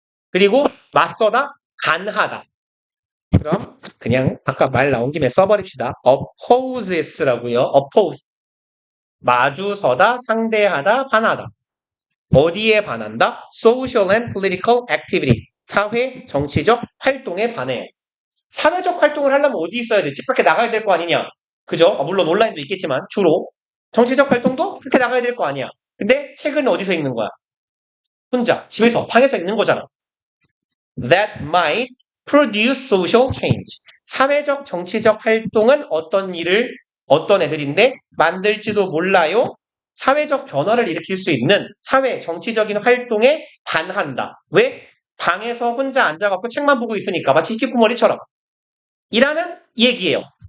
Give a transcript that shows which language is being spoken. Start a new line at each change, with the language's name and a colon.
Korean: 그리고 맞서다, 간하다. 그럼 그냥 아까 말 나온 김에 써버립시다. opposes라고요.
English: oppose.
Korean: 마주서다, 상대하다, 반하다. 어디에 반한다?
English: social and political activities.
Korean: 사회, 정치적 활동에 반해. 사회적 활동을 하려면 어디 있어야 돼? 집 밖에 나가야 될 거 아니냐? 그죠? 물론 온라인도 있겠지만 주로. 정치적 활동도 그렇게 나가야 될 거 아니야. 근데 책은 어디서 읽는 거야? 혼자, 집에서, 방에서 읽는 거잖아.
English: That might produce social change.
Korean: 사회적, 정치적 활동은 어떤 애들인데 만들지도 몰라요? 사회적 변화를 일으킬 수 있는 사회 정치적인 활동에 반한다. 왜? 방에서 혼자 앉아갖고 책만 보고 있으니까 마치 히키코모리처럼 이라는 얘기예요.